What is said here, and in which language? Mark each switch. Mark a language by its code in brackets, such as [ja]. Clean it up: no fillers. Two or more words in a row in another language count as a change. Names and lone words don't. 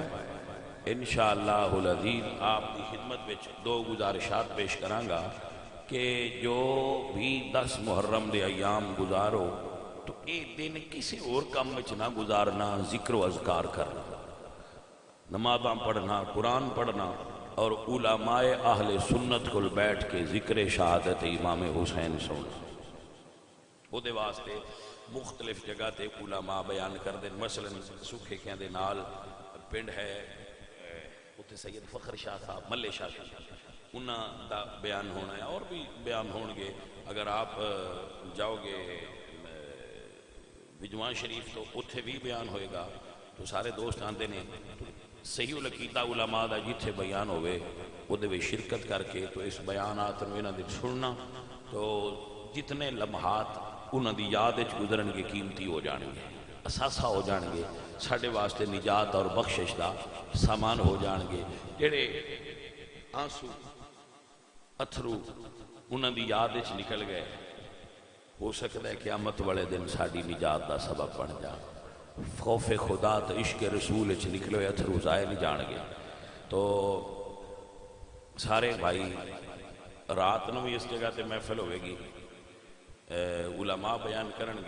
[ar] انشاءاللہ العزیز [pa] آپ کی خدمت وچ دو گزارشات پیش کرانگا کہ جو بھی 10 محرم دے ایام گزارو تو ایک دن کسی اور کام وچ نہ گزارنا، ذکر و اذکار کرنا، نمازاں پڑھنا، قرآن پڑھنا، اور علماء اہل سنت کو بیٹھ کے ذکر شہادت امام حسین سننا۔ وہ دے واسطے مختلف جگہ تے علماء بیان کر دیں، مثلا سکھے کہیں دے نال پنڈ ہے، اتھے سید فخر شاہ صاحب، ملے شاہ صاحب، انہاں دا بیان ہونا ہے، اور بھی بیان ہون گے۔ اگر آپ جاؤ گے وجوان شریف تو اتھے بھی بیان ہوئے گا، تو سارے دوست آندے نے صحیح العقیدہ علماء دا جتھے بیان ہوئے وہ دے بھی شرکت کر کے تو اس بیانات میں انہاں دے سننا، تو جتنے لمحات انہاں دی یاد وچ گزرن گے قیمتی ہو جان گے، اثاثہ ہو جان گے، ساڈے واسطے نجات اور بخشش دا سامان ہو جان گے۔ جڑے آنسو اتھرو انہاں دی یاد وچ نکل گئے، ہو سکتا ہے قیامت والے دن ساڈی نجات دا سبب بن جان۔ خوف خدا تو عشق رسول وچ نکلے اتھرو ضائع نہیں جان گے۔ تو سارے بھائی رات نو بھی اس جگہ تے محفل ہوئے گی، علماء بیان کرن گے۔